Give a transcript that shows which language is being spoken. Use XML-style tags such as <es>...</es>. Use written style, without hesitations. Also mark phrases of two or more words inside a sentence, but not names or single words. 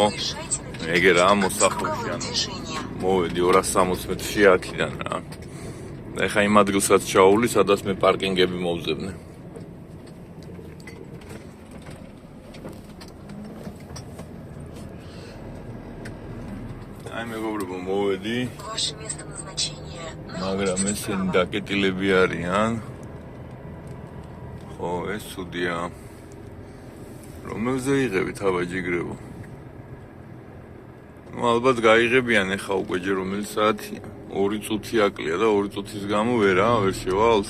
<ka>ეგ რა მოსახლეში ანუ მოვედი 260 მეტრში აქედან რა. და ეხა იმ ადგილსაც ჩაული, სადაც მე პარკინგები მოვძებნე. აი მეგობრებო, მოვედი,</ka> <ru>Ваше место назначения</ru> <ka>მაგრამ</ka> <ru>находится</ru> <ka>ესენი</ka> <ru>справа.</ru> <ka>დაკეტილები არიან. ხო, ეს ცუდია. რომელზე იღებით აბაჯიგრებო? ну ალბათ გაიღებიან ეხა უკვე ჯერ რომელი საათია? 2 წუთი აკლია და 2 წუთის გამო ვერ შევალთ.</ka>